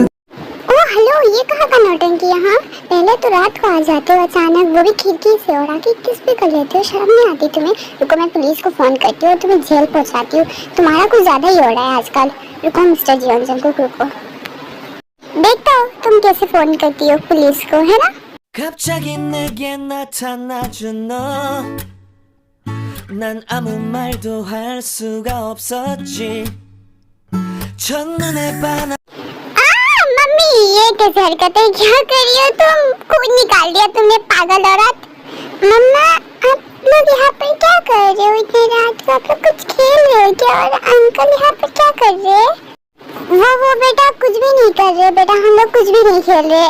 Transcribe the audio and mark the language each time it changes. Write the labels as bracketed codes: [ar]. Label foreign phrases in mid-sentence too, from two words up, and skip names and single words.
[hi] ओ हेलो, ये कहाँ का नौटंकी यहाँ? पहले तो रात को आ जाते हो अचानक, वो भी खिड़की से, और आके किस भी कर लेते हो, शर्म नहीं आती तुम्हें? रुको मैं पुलिस को फोन करती हूँ और तुम्हें जेल पहुँचाती हूँ। तुम्हारा कुछ ज्यादा ही हो रहा है आजकल। रुको मिस्टर जीवन को, रुको देखता हो तुम कैसे फोन करती हो पुलिस को, है ना? [ko] 갑자기 내게 나타나준 너, 난 아무 말도 할 수가 없었지. 첫눈에 반한 [hi] मम्मी ये कैसे हरकतें क्या कर रही हो तुम? खून निकाल दिया तुमने, पागल औरत। मम्मा आप लोग यहाँ पर क्या कर रहे हो इतनी रात को? आप लोग कुछ खेल रहे हो क्या? और अंकल यहाँ पर क्या कर रहे हैं? वो बेटा कुछ भी नहीं कर रहे बेटा, हम लोग कुछ भी नहीं खेल रहे।